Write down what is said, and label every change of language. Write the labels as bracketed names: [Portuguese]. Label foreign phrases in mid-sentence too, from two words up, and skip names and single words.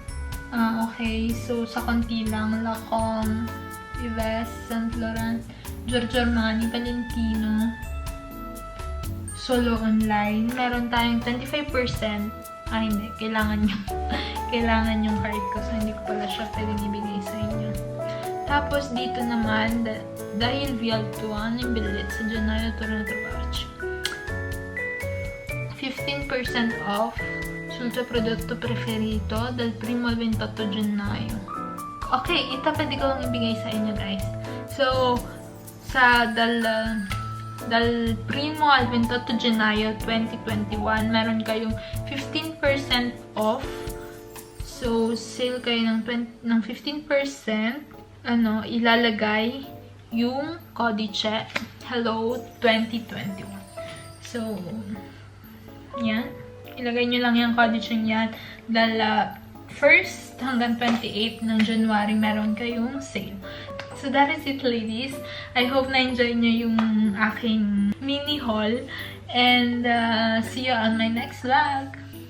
[Filipino] Okay. So, sa konti lang. Lancome, Yves, Saint Laurent, Giorgio Armani, Valentino, Solo Online. Meron tayong 25%. Hindi. Kailangan yung card ko. So, hindi ko pala siya pwedeng ibigay sa inyo. Tapos, dito naman, dahil VL2, yung bilit sa Gennaio Toronto Watch. [Italian] 15% off sul tuo prodotto preferito dal 1 al 28 gennaio. [Filipino] Okay, ito pwede ko lang ibigay sa inyo guys. So, [Italian] dal 1 al 28 gennaio 2021, [Filipino] meron kayong 15% off. So, sale kayo ng 15%. Ilalagay yung codice Hello 2021. So, yan. Ilagay nyo lang yung codice yan. Dahil 1st hanggang 28 ng January, meron kayong sale. [English] So, that is it, ladies. I hope [Filipino] na-enjoy nyo yung aking [English] mini haul. And, see you on my next vlog.